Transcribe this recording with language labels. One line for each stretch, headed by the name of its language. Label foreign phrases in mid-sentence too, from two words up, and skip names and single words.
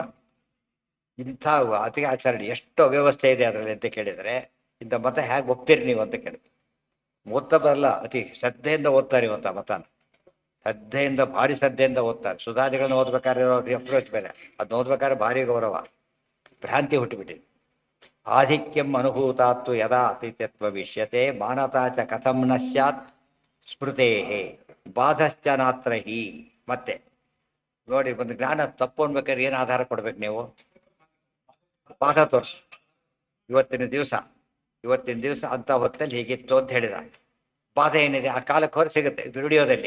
Kannada: ಇಂಥ ಅತಿ ಆಚರಣೆ ಎಷ್ಟು ಅವ್ಯವಸ್ಥೆ ಇದೆ ಅದರಲ್ಲಿ ಅಂತ ಕೇಳಿದರೆ ಇಂಥ ಮತ ಹೇಗೆ ಒಪ್ತೀರಿ ನೀವು ಅಂತ ಕೇಳಿದ್ರು. ಓದ್ತಾ ಬರಲ್ಲ, ಅತಿ ಶ್ರದ್ಧೆಯಿಂದ ಓದ್ತಾರೆ ಇವತ್ತು ಆ ಮತನ. ಶ್ರದ್ಧೆಯಿಂದ, ಭಾರಿ ಶ್ರದ್ಧೆಯಿಂದ ಓದ್ತಾರೆ. ಸುಧಾದಿಗಳನ್ನ ಓದ್ಬೇಕಾದ್ರೆ ಅಪ್ರೋಚ್ ಬೇರೆ, ಅದನ್ನ ಓದ್ಬೇಕಾದ್ರೆ ಭಾರಿ ಗೌರವ. ಭ್ರಾಂತಿ ಹುಟ್ಟುಬಿಟ್ಟಿದೆ.
Sanskrit: ಆಧಿಕ್ಯಂ ಅನುಭೂತಾತ್ತು ಯದಾ ಅತಿಥ್ಯತ್ವ ವಿಷ್ಯತೆ ಮಾನತಾ ಚ ಕಥಂ ನ ಸ್ಯಾತ್ ಸ್ಮೃತೇ ಬಾಧಶ್ಚ ನಾತ್ರ ಹಿ.
Kannada: ಮತ್ತೆ ನೋಡಿ, ಒಂದು ಜ್ಞಾನ ತಪ್ಪು ಅನ್ಬೇಕಾದ್ರೆ ಏನು ಆಧಾರ ಕೊಡ್ಬೇಕು ನೀವು? ಬಾಧ ತೋರಿಸಿ. ಇವತ್ತಿನ ದಿವಸ ಅಂತ ಹೊತ್ತಲ್ಲಿ ಹೀಗಿತ್ತು ಅಂತ ಹೇಳಿದ. ಬಾಧೆ ಏನಿದೆ ಆ ಕಾಲಕ್ಕೆ ಹೊರ ಸಿಗುತ್ತೆ ವಿಡಿಯೋದಲ್ಲಿ.